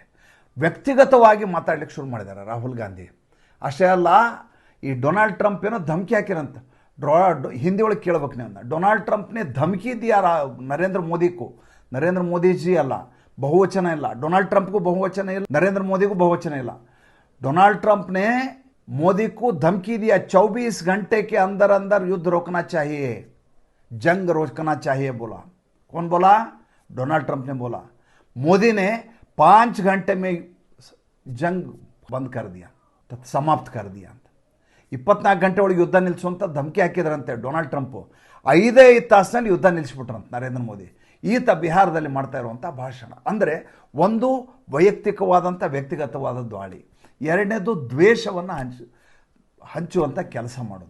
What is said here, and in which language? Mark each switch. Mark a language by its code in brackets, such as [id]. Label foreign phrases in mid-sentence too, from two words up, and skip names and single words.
[kn] ವ್ಯಕ್ತಿಗತವಾಗಿ ಮಾತಾಡಲಿಕ್ಕೆ ಶುರು ಮಾಡಿದ್ದಾರೆ ರಾಹುಲ್ ಗಾಂಧಿ. ಅಷ್ಟೇ ಅಲ್ಲ, ಈ ಡೊನಾಲ್ಡ್ ಟ್ರಂಪ್ ಏನೋ ಧಮಕಿ ಹಾಕಿರಂತ. ಹಿಂದಿ ಒಳಗೆ ಕೇಳ್ಬೇಕು ನೀವು, ಡೊನಾಲ್ಡ್ ಟ್ರಂಪ್ನೇ ಧಮಕಿ ಇದೆಯಾ ನರೇಂದ್ರ ಮೋದಿಗೂ? ನರೇಂದ್ರ ಮೋದಿಜಿ ಅಲ್ಲ, ಬಹುವಚನ ಇಲ್ಲ. ಡೊನಾಲ್ಡ್ ಟ್ರಂಪ್ಗೂ ಬಹುವಚನ ಇಲ್ಲ, ನರೇಂದ್ರ ಮೋದಿಗೂ ಬಹುವಚನ ಇಲ್ಲ. [hi] डोनाल्ड ट्रंप ने मोदी को धमकी दिया, 24 घंटे के अंदर अंदर युद्ध रोकना चाहिए, जंग रोकना चाहिए बोला। कौन बोला? डोनाल्ड ट्रंप ने बोला। मोदी ने 5 घंटे में जंग बंद कर दिया, समाप्त कर दिया। [kn] 24 ಗಂಟೆ ಒಳಗೆ ಯುದ್ಧ ನಿಲ್ಲಿಸು ಅಂತ ಧಮಕಿ ಹಾಕಿದ್ರಂತೆ ಡೊನಾಲ್ಡ್ ಟ್ರಂಪ್. 5 ತಾಸಿನಲ್ಲಿ ಯುದ್ಧ ನಿಲ್ಲಿಸ್ಬಿಟ್ರಂತೆ ನರೇಂದ್ರ ಮೋದಿ. ಈತ ಬಿಹಾರದಲ್ಲಿ ಮಾಡ್ತಾ ಇರುವಂಥ ಭಾಷಣ ಅಂದರೆ ಒಂದು ವೈಯಕ್ತಿಕವಾದಂಥ ವ್ಯಕ್ತಿಗತವಾದ ದಾಳಿ, ಎರಡನೇದು ದ್ವೇಷವನ್ನು ಹಂಚುವಂಥ ಕೆಲಸ ಮಾಡೋದು.